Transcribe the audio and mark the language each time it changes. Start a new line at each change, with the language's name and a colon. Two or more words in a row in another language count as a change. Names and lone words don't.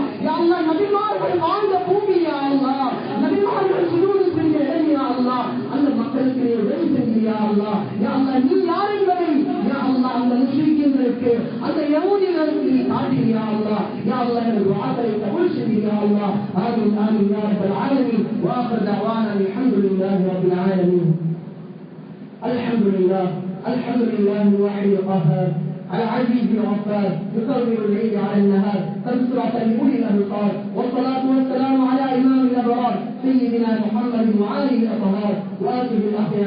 Arabic: يا الله
Tamil: நபிமார்கள் வாழ்ந்த பூமி
Arabic: يا الله.
Tamil: நபிமார்கள் சுஜூது செஞ்ச இடம்
Arabic: يا الله.
Tamil: அந்த மக்களுக்கு நீ உதவி செய்யா அல்லாஹ்.
Arabic: يا الله
Tamil: நீ யார் என்பதை
Arabic: يا الله
Tamil: அந்த முஸ்லிம்களுக்கு அந்த யஹூதிகளுக்கு நீ காட்டியா அல்லாஹ்.
Arabic: يا الله
Tamil: எனது துஆக்களை கபூல் செய்யா அல்லாஹ்.
Arabic: آمين آمين يا رب العالمين. وآخر دعوانا الحمد لله رب العالمين. الحمد لله الواحد القهار العزيز الغفار يكرر الليل على النهار تبصرة لأولي الأبصار. والصلاة والسلام على إمام الأبرار سيدنا محمد وآله الأطهار وآله الأخيار.